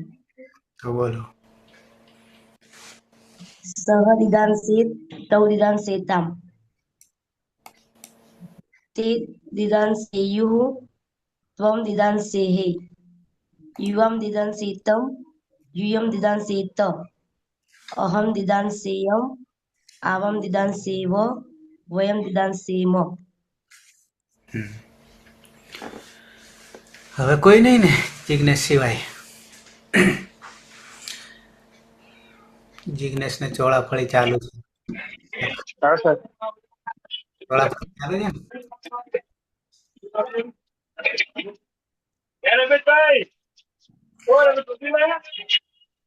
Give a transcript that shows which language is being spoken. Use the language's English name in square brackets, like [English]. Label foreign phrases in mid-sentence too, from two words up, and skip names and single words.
[Gujarati] તો બોલો. [Sanskrit] सह दिदांसेत तौ दिदांसेताम ते दिदांसेयुः त्वम दिदांसेः युवाम दिदांसेतम यूयं दिदांसेत अहं दिदांसेयम् आवां दिदांसेव वयं दिदांसेम। [Gujarati] હવે કોઈ નહીં ને જિગ્નેશ સિવાય? જિગ્નેશ ને ચોળાફળી ચાલુ છે. ચોળાફળી ચાલુ છે ને?